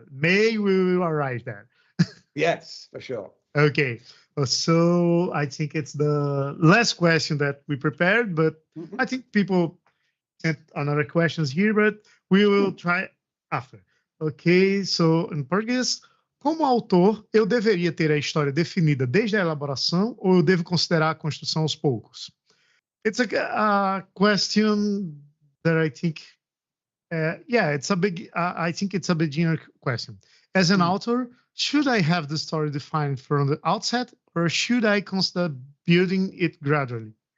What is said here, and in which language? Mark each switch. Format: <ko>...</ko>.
<en>May we will arrive there. Yes, for sure. Okay. So I think it's the last question that we prepared, but I think people sent another questions here, but we will try after. Okay. So in Portuguese.</en> <pt>Como autor, eu deveria ter a história definida desde a elaboração ou eu devo considerar a construção aos poucos?</pt> <en>It's a question that I think, I think it's a beginner question. As an author, should I have the story defined from the outset or should I consider building it gradually?</en>